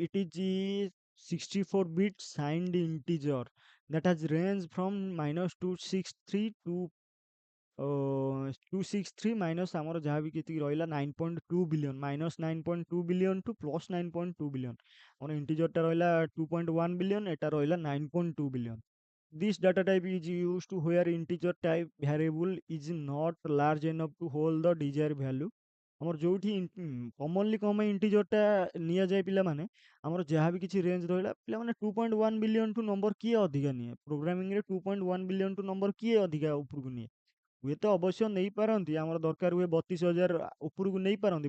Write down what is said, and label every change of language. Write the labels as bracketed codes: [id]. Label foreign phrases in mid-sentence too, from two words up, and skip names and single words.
[en] It is 64 bit signed integer that has range from -263 to 263 minus ଆମର ଯାହା ବି କେତିକି ରହିଲା 9.2 billion, -9.2 billion to +9.2 billion. [or] ଆମର ଇଣ୍ଟିଜରଟା ରହିଲା 2.1 ବିଲିୟନ୍, ଏଟା ରହିଲା 9.2 ବିଲିୟନ୍. [en] This data type is used to where integer type variable is not large enough to hold the desired value. [or] ଆମର ଯୋଉଠି କମନଲି କ'ଣ ପାଇଁ ଇଣ୍ଟିଜରଟା ନିଆଯାଏ ପିଲାମାନେ? ଆମର ଯାହା ବି କିଛି ରେଞ୍ଜ ରହିଲା, ପିଲାମାନେ [en] 2.1 billion to number [or] କିଏ ଅଧିକା ନିଏ? ପ୍ରୋଗ୍ରାମିଂରେ [en] 2.1 billion to number [or] କିଏ ଅଧିକା ଉପରକୁ ନିଏ? ହୁଏତ ଅବଶ୍ୟ ନେଇପାରନ୍ତି, ଆମର ଦରକାର ହୁଏ 32,000 ଉପରକୁ ନେଇପାରନ୍ତି.